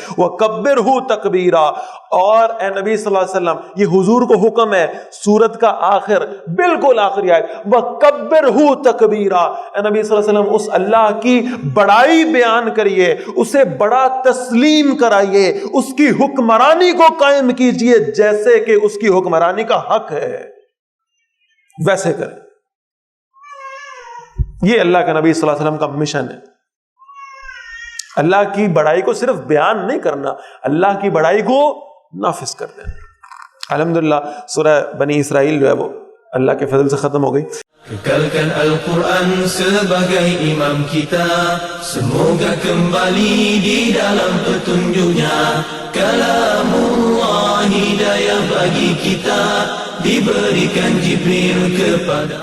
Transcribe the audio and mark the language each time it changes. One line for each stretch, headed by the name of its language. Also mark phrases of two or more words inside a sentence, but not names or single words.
Arabic: وَكَبِّرْهُ تَكْبِيرًا،
Urdu: اور اے نبی
Arabic: صلی اللہ علیہ وسلم
Urdu: یہ حضور کو حکم ہے، سورت کا آخر، بالکل آخری آیت،
Arabic: وَكَبِّرْهُ تَكْبِيرًا،
Urdu: اے نبی
Arabic: صلی اللہ علیہ وسلم
Urdu: اس اللہ کی بڑائی بیان کریے، اسے بڑا تسلیم کرائیے، اس کی حکمرانی کو قائم کیجئے جیسے کہ اس کی حکمرانی کا حق ہے، ویسے کریں. یہ اللہ کے نبی
Arabic: صلی اللہ علیہ وسلم
Urdu: کا مشن ہے. اللہ کی بڑائی کو صرف بیان نہیں کرنا، اللہ کی بڑائی کو نافذ کر دینا. الحمدللہ سورہ بنی اسرائیل جو ہے وہ اللہ کے فضل سے ختم ہو گئی.
Malay: Kekalkan Al-Quran sebagai imam kita, semoga kembali di dalam petunjuknya. Kalamullah hidayah bagi kita, diberikan Jibril kepada.